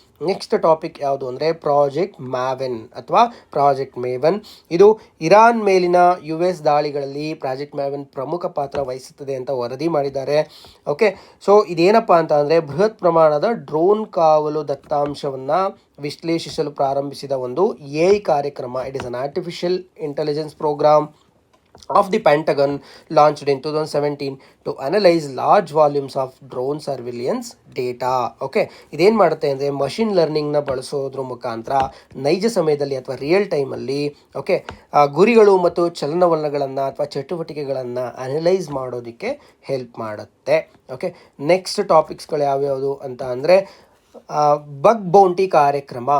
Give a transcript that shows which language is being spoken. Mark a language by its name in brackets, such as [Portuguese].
[Kannada] Next topic ಯಾವುದು ಅಂದರೆ project Maven ಅಥವಾ ಪ್ರಾಜೆಕ್ಟ್ ಮೇವನ್. ಇದು ಇರಾನ್ ಮೇಲಿನ US ದಾಳಿಗಳಲ್ಲಿ ಪ್ರಾಜೆಕ್ಟ್ ಮ್ಯಾವೆನ್ ಪ್ರಮುಖ ಪಾತ್ರ ವಹಿಸುತ್ತದೆ ಅಂತ ವರದಿ ಮಾಡಿದ್ದಾರೆ. ಓಕೆ, ಸೊ ಇದೇನಪ್ಪ ಅಂತ ಅಂದರೆ ಬೃಹತ್ ಪ್ರಮಾಣದ ಡ್ರೋನ್ ಕಾವಲು ದತ್ತಾಂಶವನ್ನು ವಿಶ್ಲೇಷಿಸಲು ಪ್ರಾರಂಭಿಸಿದ ಒಂದು AI ಕಾರ್ಯಕ್ರಮ. [English] It is an artificial intelligence program of the Pentagon launched in 2017 to analyze large volumes of drone surveillance data. [Kannada] Okay, ಇದೇನು ಮಾಡುತ್ತೆ ಅಂದರೆ ಮಷಿನ್ ಲರ್ನಿಂಗ್ನ ಬಳಸೋದ್ರ ಮುಖಾಂತರ ನೈಜ ಸಮಯದಲ್ಲಿ ಅಥವಾ ರಿಯಲ್ ಟೈಮಲ್ಲಿ ಓಕೆ ಗುರಿಗಳು ಮತ್ತು ಚಲನವಲನಗಳನ್ನು ಅಥವಾ ಚಟುವಟಿಕೆಗಳನ್ನು ಅನಲೈಸ್ ಮಾಡೋದಕ್ಕೆ ಹೆಲ್ಪ್ ಮಾಡುತ್ತೆ. ಓಕೆ, ನೆಕ್ಸ್ಟ್ ಟಾಪಿಕ್ಸ್ಗಳು ಯಾವ್ಯಾವುದು ಅಂತ ಅಂದರೆ ಬಗ್ ಬೌಂಟಿ ಕಾರ್ಯಕ್ರಮ.